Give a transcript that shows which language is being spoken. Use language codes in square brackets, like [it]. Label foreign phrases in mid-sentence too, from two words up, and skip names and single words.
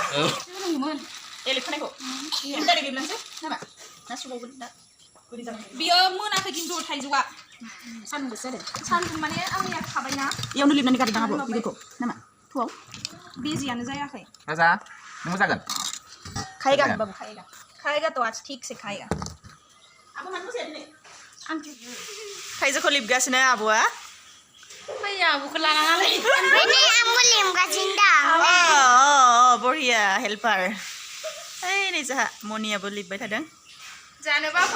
[brx] लेखानायखौ डाइरेक्ट गेबलांसै नामा ना सुबावगोन दा बियो मोनाखै खिन्थु थाइजौआ सान्दुं गोसा जादों सान्दुं माने आंनिया खाबायना इयावनो लिरनानै गारदों आबो बिदिखौ नामा थुआव बेजियानो जायाखै राजा नों जागोन [hi] खायगा बाबु खाएगा तो आज ठीक से खाएगा [brx] आबो मानो मोसाया दिनै आं थाइजौखौ लिबगासिनो आब'आ फैया आब'खौ लानाङालै ओमफ्राय आंबो लेमगासिनो दा बरिया हेल्पार ओइ नै जोंहा मनियाबो लिबबाय थादों जानोबा फै